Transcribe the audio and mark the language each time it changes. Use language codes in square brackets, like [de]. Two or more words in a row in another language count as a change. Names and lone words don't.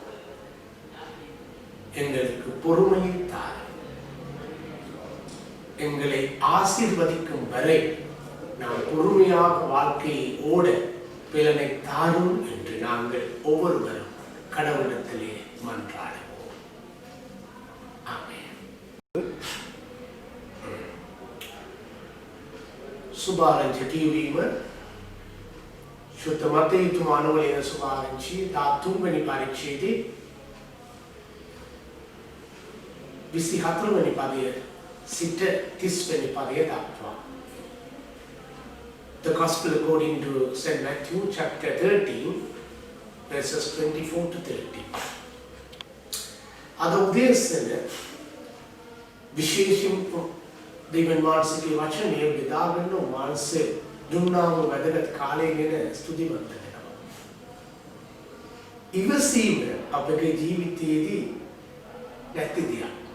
[ta] எங்களுக்கு பொறுமையை தாரும். எங்களை ஆசீர்வதிக்கும் வரை நாம் பொறுமையாக வாழ்க்கையை ஓட பலனை தாரும் என்று நாங்கள் ஒவ்வொருவரும் கடவுளிடத்திலே மன்றாடுவோம். ஆமென். [si] සුභාරංචි කියවීම ශුද්ධ මතයුතු මානවලයන සුභාරංචි 13 වෙනි පරිච්ඡේදයේ 24 වෙනි පදය සිට 30 වෙනි පදය දක්වා. [en] The Gospel according to St. Matthew chapter 13 verses 24 to 30. [si] අද උදෑසන විශේෂයෙන් දෙවියන් වහන්සේගේ වචනය බෙදාගන්න මානසික දුන්නාම වැදගත් කාලය ගැන ස්තුතිවන්ත වෙනවා. ඉවසීම අපගේ ජීවිතයේදී නැති දෙයක්.